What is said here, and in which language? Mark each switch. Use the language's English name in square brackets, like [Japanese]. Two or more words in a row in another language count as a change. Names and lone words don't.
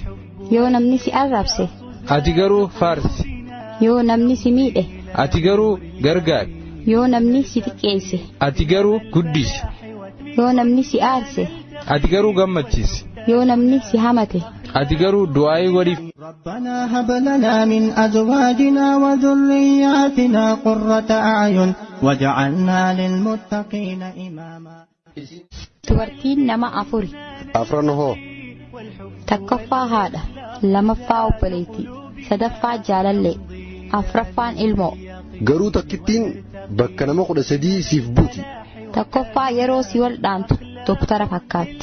[Oromo] yoo namni si arrabse, ati garuu faarsi, yoo namni si miidhe, ati garuu gargaari, yoo namni si xiqqeesse, ati garuu guddisi, yoo namni si aarse, ati garuu gammachiisi, yoo namni si hamate. ati garuu du'aayii godhiif. [Arabic] ربنا هب لنا من أزواجنا وذرياتنا قرة أعين واجعلنا للمتقين إماما. [Oromo] Dubartiin nama afuri. Afran hoo Takkaffaa haadha, lamaffaa obboleettii, sadaffaa jaalallee, afraffaan ilmoo. garuu takkittiin bakka nama 13 siif buuti. Takkaffaa yeroo si waldhaantu doktara fakkaatti.